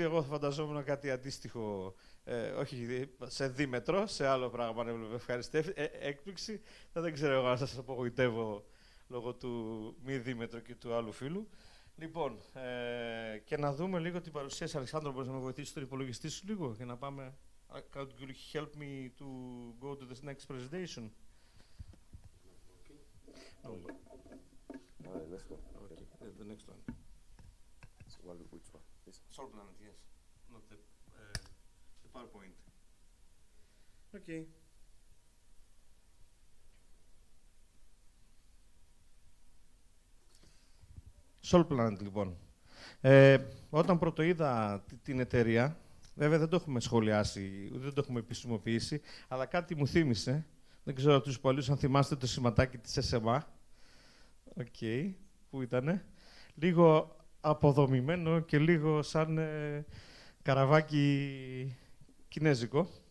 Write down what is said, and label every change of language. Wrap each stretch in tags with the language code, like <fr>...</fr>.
<el>Εγώ θα φανταζόμουν κάτι αντίστοιχο, όχι σε δίμετρο, σε άλλο πράγμα, ευχάριστη έκπληξη. Δεν ξέρω εγώ αν σας απογοητεύω λόγω του μη δίμετρου και του άλλου φίλου. Λοιπόν, και να δούμε λίγο την παρουσίαση. Αλεξάνδρο, μπορείς να με βοηθήσεις στον υπολογιστή σου λίγο για να πάμε.</el> <en>Could you help me to go to the next presentation? Let's go. Okay, the next one. So, which one? This one. Soul Planet, yes. Not the PowerPoint. Okay.</en> <el>Soul Planet, λοιπόν. Όταν πρώτο είδα την εταιρεία, βέβαια δεν το έχουμε σχολιάσει, δεν το έχουμε επισημοποιήσει, αλλά κάτι μου θύμισε. Δεν ξέρω από τους πολλούς αν θυμάστε το σηματάκι της SMA. Okay. Πού ήτανε. Λίγο αποδομημένο και λίγο σαν καραβάκι κινέζικο.</el>